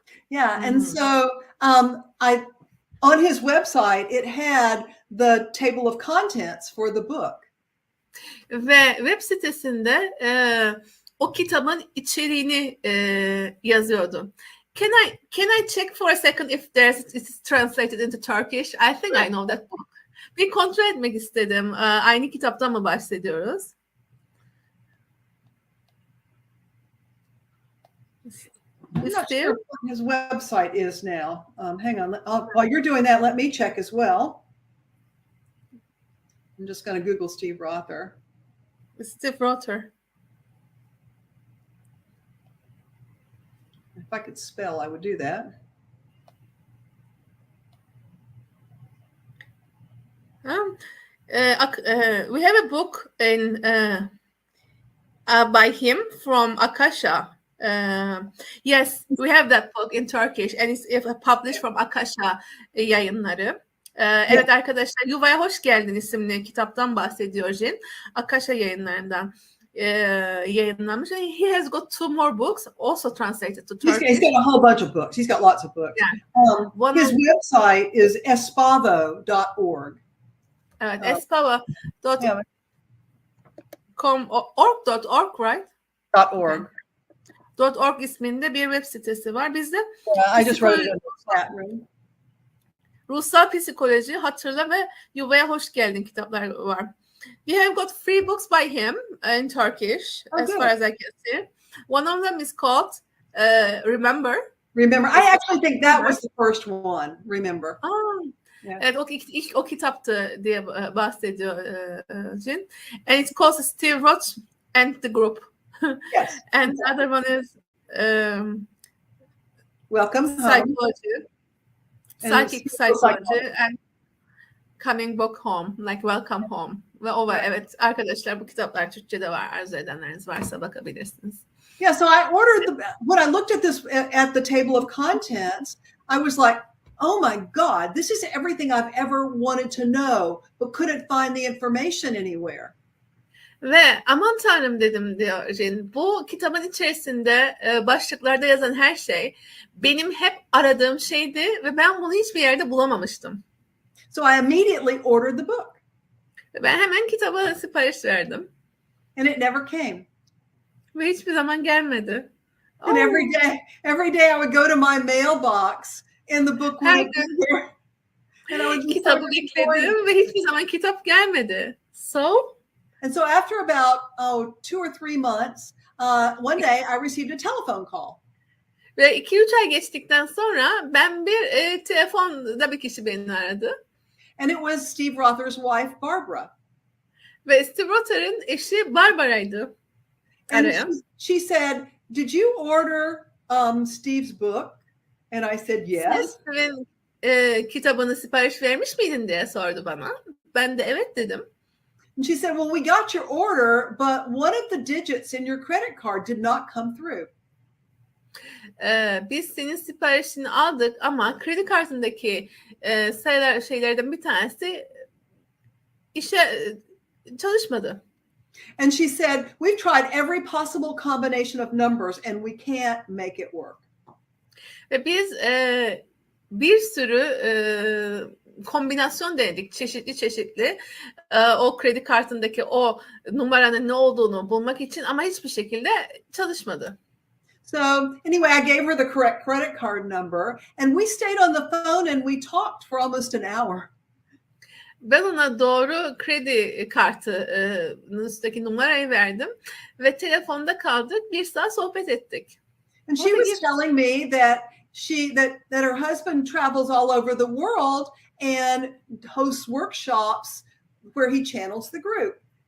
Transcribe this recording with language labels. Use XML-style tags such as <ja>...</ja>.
<en>Yeah, and so on his website it had the table of contents for the book.</en> <tr>Ve web sitesinde o kitabın içeriğini yazıyordu.</tr> <en>Can I check for a second if it's translated into Turkish? I think I know that book. Bir kontrol etmek istedim. Aynı kitaptan mı bahsediyoruz? I'm not sure what his website is now. Hang on. While you're doing that, let me check as well. I'm just going to Google Steve Rother. Steve Rother. If I could spell, I would do that. We have a book by him from Akasha. Yes, we have that book in Turkish and it's published from Akasha yayınları.</en> <tr>Evet arkadaşlar, Yuvaya Hoş Geldin isimli kitaptan bahsediyor Jin. Akasha yayınlarından yayınlanmış.</tr> <en>He has got 2 more books also translated to Turkish. He's got a whole bunch of books. He's got lots of books. Yeah. His website is espavo.org.</en> <tr>Evet, espavo.org,</tr> <en>right? .org.</en> <tr>.org isminde bir web sitesi var. Bizde</tr> <en>I just wrote it in the chat room.</en> <tr>Ruhsal Psikoloji, Hatırla ve Yuvaya Hoş Geldin kitaplar var.</tr> <en>We have got 3 books by him in Turkish, as far as I can see. One of them is called Remember. Remember. I actually think that was the first one. Remember. Yeah.</en> <tr>Evet, ilk o kitaptı diye bahsediyor Jin.</tr> <en>And it's called Steve Roth and the Group. Yes. And the other one is Welcome Psychology. Psychic Psychology and Coming Back Home, like Welcome Home.</en> <tr>Ve o var. Evet arkadaşlar, bu kitaplar Türkçe'de var. Arzu edenleriniz varsa bakabilirsiniz.</tr> <en>Yeah, so I ordered when I looked at this at the table of contents, I was like, oh my God, this is everything I've ever wanted to know, but couldn't find the information anywhere.</en> <tr>Ve aman tanrım dedim diyor Jen. Bu kitabın içerisinde başlıklarda yazan her şey benim hep aradığım şeydi ve ben bunu hiçbir yerde bulamamıştım.</tr> <en>So I immediately ordered the book.</en> <tr>Ve ben hemen kitaba sipariş verdim.</tr> <en>And it never came.</en> <tr>Ve hiçbir zaman gelmedi.</tr> <en>And every day I would go to my mailbox and the book</en> <tr>Her</tr> <en>wouldn't be</en> <tr>gün</tr> <en>there. And I would just</en> <tr>kitabı bekledim ve hiçbir zaman kitap gelmedi.</tr> <en>And so after about 2 or 3 months, one day I received a telephone call.</en> <tr>Ve 2-3 ay geçtikten sonra ben bir telefonda bir kişi beni aradı.</tr> <en>And it was Steve Rother's wife, Barbara.</en> <tr>Ve Steve Rother'ın eşi Barbara'ydı.</tr> <en>And she said, "Did you order Steve's book?" And I said, "Yes."</en> <tr>Steve'in kitabını sipariş vermiş miydin diye sordu bana. Ben de evet dedim.</tr> <en>And she said, "Well, we got your order, but one of the digits in your credit card did not come through."</en> <tr>Biz senin siparişini aldık ama kredi kartındaki şeylerden bir tanesi çalışmadı.</tr> <en>And she said, "We've tried every possible combination of numbers and we can't make it work."</en> <tr>Ve biz bir sürü kombinasyon denedik, çeşitli o kredi kartındaki o numaranın ne olduğunu bulmak için ama hiçbir şekilde çalışmadı.</tr> <en>So anyway, I gave her the correct credit card number and we stayed on the phone and we talked for almost an hour.</en> <tr>Ben ona doğru kredi kartının üstteki numarayı verdim ve telefonda kaldık, 1 saat sohbet ettik.</tr> <en>And she was telling me that her husband travels all over the world and hosts workshops where he channels the group.</en>